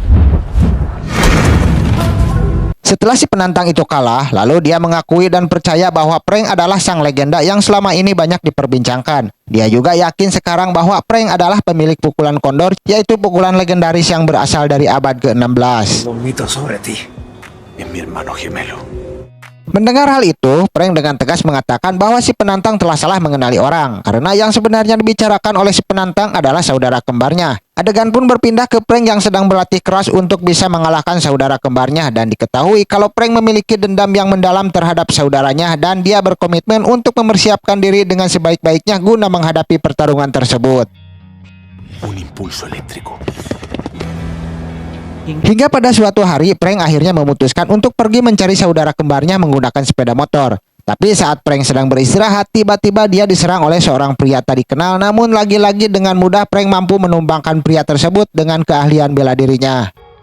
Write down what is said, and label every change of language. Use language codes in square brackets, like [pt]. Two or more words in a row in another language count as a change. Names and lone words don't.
[id] Setelah si penantang itu kalah, lalu dia mengakui dan percaya bahwa prank adalah sang legenda yang selama ini banyak diperbincangkan. Dia juga yakin sekarang bahwa prank adalah pemilik pukulan kondor, yaitu pukulan legendaris yang berasal dari abad ke-16. [es] Un mito sobre ti. Es mi hermano gemelo. [id] Mendengar hal itu, prank dengan tegas mengatakan bahwa si penantang telah salah mengenali orang, karena yang sebenarnya dibicarakan oleh si penantang adalah saudara kembarnya. Adegan pun berpindah ke prank yang sedang berlatih keras untuk bisa mengalahkan saudara kembarnya, dan diketahui kalau prank memiliki dendam yang mendalam terhadap saudaranya dan dia berkomitmen untuk mempersiapkan diri dengan sebaik-baiknya guna menghadapi pertarungan tersebut. [es] Un impulso eléctrico. [id] Hingga pada suatu hari, prank akhirnya memutuskan untuk pergi mencari saudara kembarnya menggunakan sepeda motor. Tapi saat prank sedang beristirahat, tiba-tiba dia diserang oleh seorang pria tak dikenal, namun lagi-lagi dengan mudah prank mampu menumbangkan pria tersebut dengan keahlian bela dirinya.